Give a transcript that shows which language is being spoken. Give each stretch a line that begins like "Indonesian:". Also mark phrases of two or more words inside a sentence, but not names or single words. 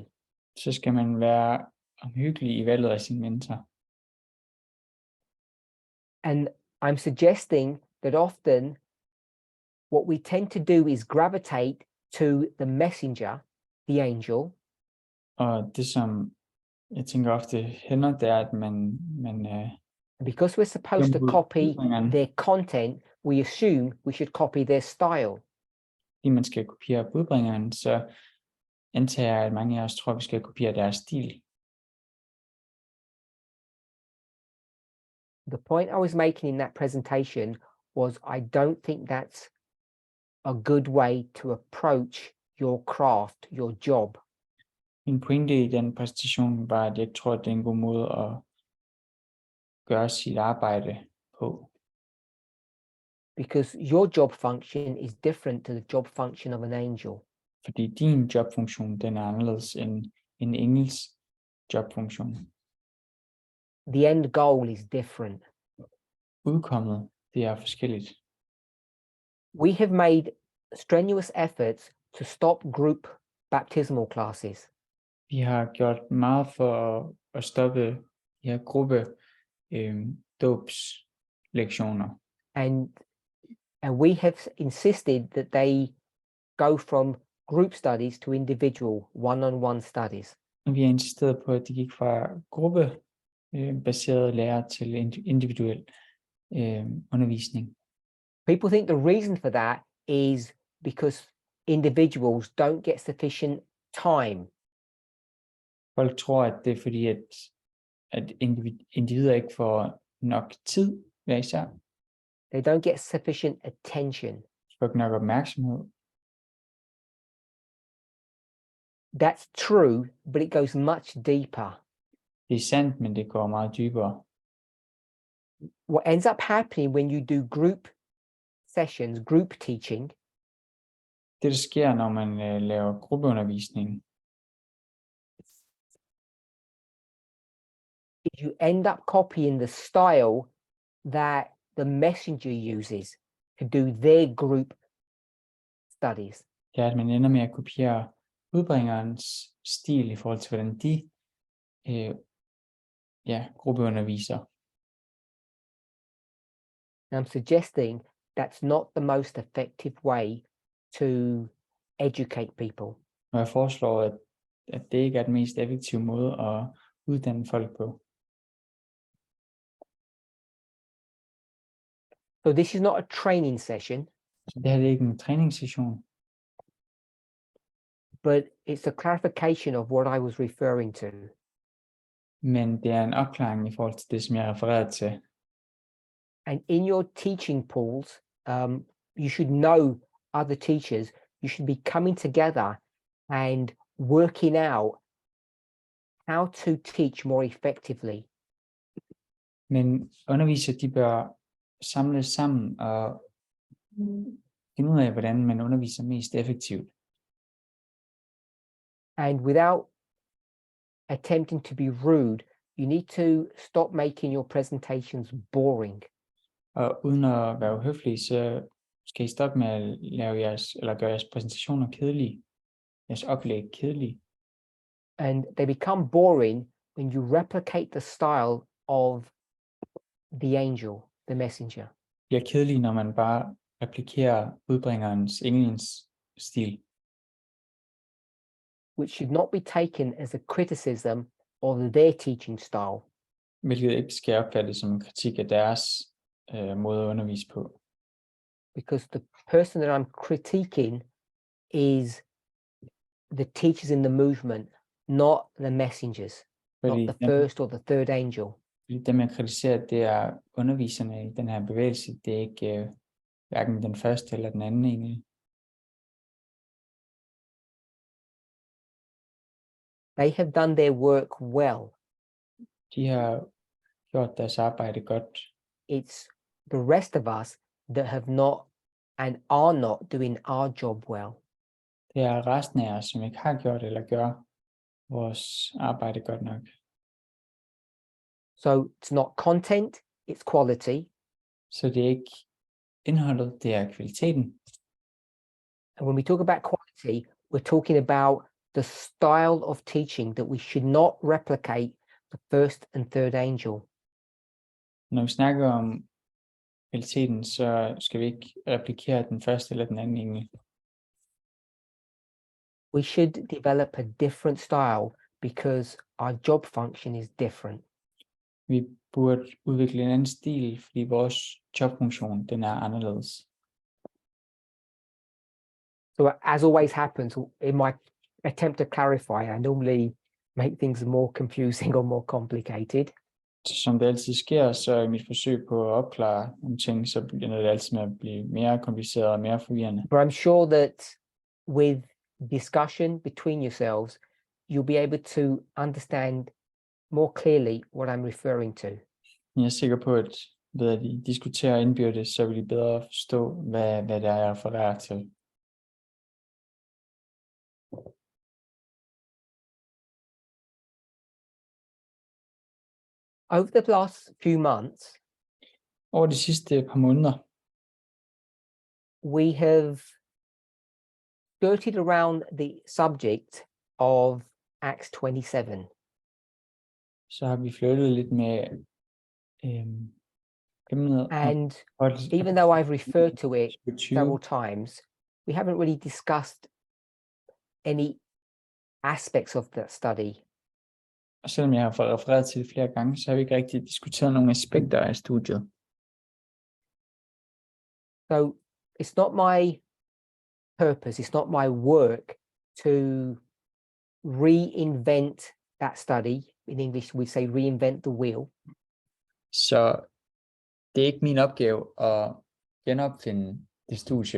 Danish: så skal man være omhyggelig i valget af sin mentor.
English: And I'm suggesting that often what we tend to do is gravitate to the messenger, the angel,
Danish: Og det, som jeg tænker ofte hænder, det er, at man
English: and because we're supposed to copy
Danish: budbringeren,
English: their content, we assume we should copy their style.
Danish: fordi man skal kopiere budbringeren, så antager jeg, at mange af os tror, at vi skal kopiere deres stil.
English: The point I was making in that presentation was I don't think that's a good way to approach your craft, your job.
Danish: Min pointe i den præsentation var, at jeg tror, at det er en god måde at gøre sit arbejde på.
English: Because your job function is different to the job function of an angel.
Danish: Fordi din jobfunktion, den er anderledes end en engels jobfunktion.
English: The end goal is different.
Danish: Udkommet, det er forskelligt.
English: We have made strenuous efforts to stop group baptismal classes.
Danish: Vi har gjort meget for at stoppe de her gruppe dåbslektioner.
English: And we have insisted that they go from group studies to individual one-on-one studies.
Danish: Og vi har insisteret på, at de gik fra gruppebaseret lære til individuel undervisning.
English: People think the reason for that is because individuals don't get sufficient time.
Danish: Folk tror, at det er fordi, at individer ikke får nok tid hver især.
English: They don't get sufficient attention.
Danish: De får ikke nok opmærksomhed.
English: That's true, but it goes much deeper.
Danish: Det er sandt, men det går meget dybere.
English: What ends up happening when you do group sessions, group teaching,
Danish: Det, der sker, når man laver gruppeundervisning,
English: is you end up copying the style that the messenger uses to do their group studies.
Danish: det er, at man ender med at kopiere udbringerens stil i forhold til, hvordan de gruppeunderviser.
English: And I'm suggesting that's not the most effective way to educate people.
Danish: Og jeg foreslår, at det ikke er den mest effektive måde at uddanne folk på.
English: So this is not a training session,
Danish: Så det her det er ikke en træningssession,
English: but it's a clarification of what I was referring to.
Danish: men det er en opklaring i forhold til det, som jeg refererede til.
English: And in your teaching pools, you should know other teachers. You should be coming together and working out how to teach more effectively.
Danish: Men undervisere, de bør samles sammen og finde ud af, hvordan man underviser mest effektivt.
English: And without attempting to be rude, you need to stop making your presentations boring.
Danish: Og uden at være uhøflig, så skal I stoppe med at lave gøre jeres præsentationer kedelige, jeres oplæg kedelige.
English: And they become boring when you replicate the style of the angel, the messenger.
Danish: Det bliver kedelige, når man bare replikerer udbringerens, englens stil,
English: which should not be taken as a criticism of their teaching style.
Danish: hvilket ikke skal opfattes som en kritik af deres måde at undervise på.
English: Because the person that I'm critiquing is the teachers in the movement, not the messengers,
Danish: Fordi
English: not the first or the third angel.
Danish: dem jeg kritiserer, det er underviserne i den her bevægelse, det er ikke hverken den første eller den anden engel.
English: They have done their work well.
Danish: De har gjort deres arbejde godt.
English: It's the rest of us that have not and are not doing our job well.
Danish: Det er resten af os, som ikke har gjort eller gør vores arbejde godt nok.
English: So it's not content, it's quality.
Danish: Så det er ikke indholdet, det er kvaliteten.
English: And when we talk about quality, we're talking about the style of teaching that we should not replicate the first and third angel.
Danish: Når vi snakker om kvaliteten, så skal vi ikke replikere den første eller den anden engel.
English: We should develop a different style because our job function is different.
Danish: Vi burde udvikle en anden stil, fordi vores jobfunktion, den er anderledes.
English: So as always happens, in my attempt to clarify, I normally make things more confusing or more complicated.
Danish: Som det altid sker, så i mit forsøg på at opklare nogle ting, så begynder det altid med at blive mere kompliceret og mere forvirrende.
English: But I'm sure that with discussion between yourselves, you'll be able to understand more clearly what I'm referring to.
Danish: Jeg er sikker på, at ved at I diskuterer indbyrdes, så vil I bedre forstå, hvad det er, jeg refererer til.
English: Over the last few months,
Danish: Over de sidste par måneder,
English: we have skirted around the subject of Acts 27.
Danish: så har vi flyttet lidt med emnet om
English: And even though I've referred to it
Danish: 20,
English: several times, we haven't really discussed any aspects of that study.
Danish: og selvom jeg har fået refereret til det flere gange, så har vi ikke rigtig diskuteret nogle aspekter af studiet.
English: So it's not my purpose, it's not my work to reinvent that study. In English, we say reinvent the wheel.
Danish: Så det er ikke min opgave at genopfinde det studie.